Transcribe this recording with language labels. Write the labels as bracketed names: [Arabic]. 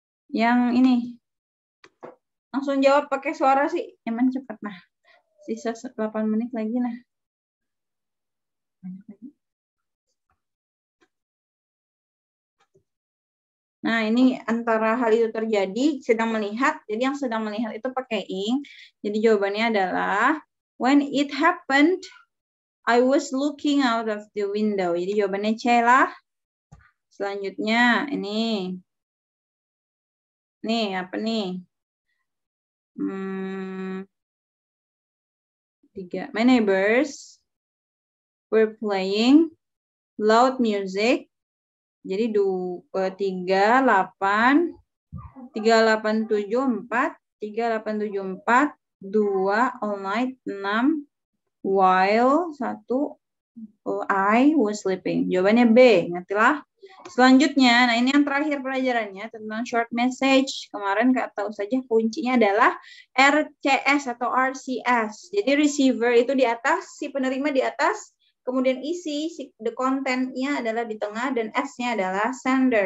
[Indonesian] Yang ini. Langsung jawab pakai suara sih. Yang mana cepat. Nah, sisa 8 menit lagi. Nah. Nah, ini antara hal itu terjadi, sedang melihat. Jadi yang sedang melihat itu pakai ing. Jadi jawabannya adalah, [English] when it happened, I was looking out of the window. [Indonesian] Jadi jawabannya C lah. Selanjutnya, ini. Nih, apa nih? 3. [English] My neighbors were playing loud music. Jadi 2, 3, 8, 3, 8, 7, 4, 3, 8, 7, 4, 2, all night, 6, while, 1, I was sleeping. [Indonesian] Jawabannya B, ngertilah. Selanjutnya, nah ini yang terakhir pelajarannya tentang short message. Kemarin Kak tahu saja kuncinya adalah RCS atau RCS. Jadi receiver itu di atas, si penerima di atas, kemudian isi, the content-nya adalah di tengah, dan S-nya adalah sender.